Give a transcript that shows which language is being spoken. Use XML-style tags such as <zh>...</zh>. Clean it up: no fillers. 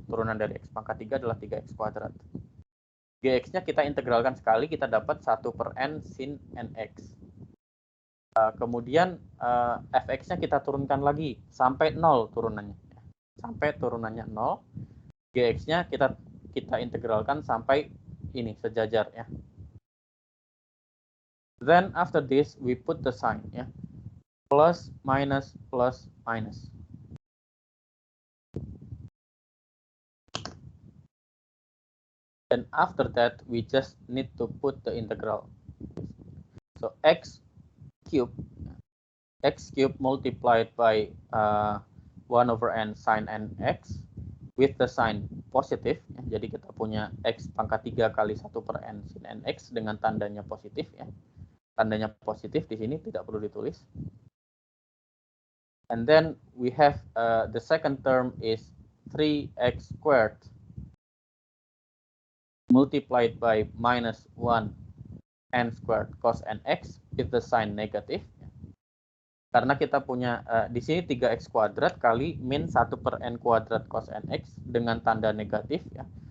<id>Turunan dari x pangkat 3 adalah 3x kuadrat. Gx-nya kita integralkan sekali, kita dapat 1 per n sin nx. Kemudian fx-nya kita turunkan lagi sampai 0 turunannya. Sampai turunannya 0. Gx-nya kita integralkan sampai ini sejajar ya.</id> <en>Then after this we put the sign ya. Plus minus plus minus. And after that we just need to put the integral. So x cubed multiplied by 1 over n sin nx with the sign positif. Ya.</en> <id>Jadi kita punya x pangkat 3 kali 1 per n sin nx dengan tandanya positif ya. Tandanya positif di sini tidak perlu ditulis.</id> <en>And then we have the second term is 3x squared multiplied by minus 1 n squared cos nx with the sign negative.</en> <id>Karena kita punya di sini 3x kuadrat kali min 1 per n kuadrat cos nx dengan tanda negatif ya.</id>